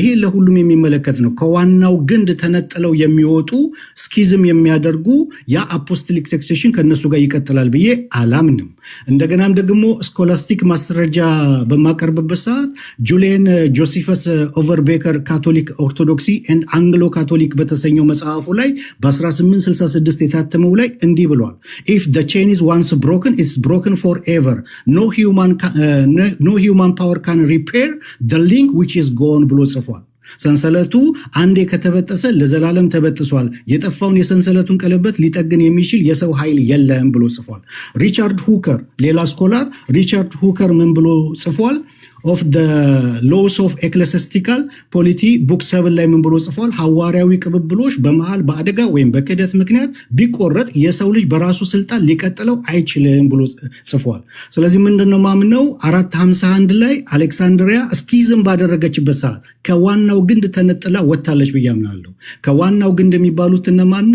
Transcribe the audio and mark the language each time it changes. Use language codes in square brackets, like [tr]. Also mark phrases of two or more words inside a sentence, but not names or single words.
[am] ለሁሉም የሚመለከት ነው። ከዋናው ግንድ ተነጥለው የሚወጡ ስኪዝም የሚያደርጉ ያ አፖስቶሊክ ሰክሴሽን ከነሱ ጋር ይቀጥላል ብዬ አላምንም። እንደገናም ደግሞ ስኮላስቲክ ማስረጃ በማቀርብበት ሰዓት ጁሊየን ጆሲፈስ ኦቨርቤከር ካቶሊክ ኦርቶዶክሲ ኤንድ አንግሎ ካቶሊክ በተሰኘው መጽሐፉ ላይ በ1866 የታተመው ላይ እንዲህ ብሏል። [en] If the chain is once broken it's broken forever no human power can repair the link which is gone [am] ብሎ ጽፏል። ሰንሰለቱ አንዴ ከተበጠሰ ለዘላለም ተበጥሷል። የጠፋውን የሰንሰለቱን ቀለበት ሊጠግን የሚችል የሰው ኃይል የለም ብሎ ጽፏል። ሪቻርድ ሁከር ሌላ ስኮላር ሪቻርድ ሁከር ምን ብሎ ጽፏል? ኦፍ the laws of ecclesiastical polity ቡክ 7 ላይ ምን ብሎ ጽፏል? ሐዋርያዊ ቅብብሎች በመሃል በአደጋ ወይም በክህደት ምክንያት ቢቆረጥ የሰው ልጅ በራሱ ስልጣን ሊቀጥለው አይችልም ብሎ ጽፏል። ስለዚህ ምንድነው ማምነው 451 ላይ አሌክሳንድሪያ ስኪዝም ባደረገችበት ሰዓት ከዋናው ግንድ ተነጥላ ወጣለች ብዬ አምናለሁ። ከዋናው ግንድ የሚባሉት እነማን ነው?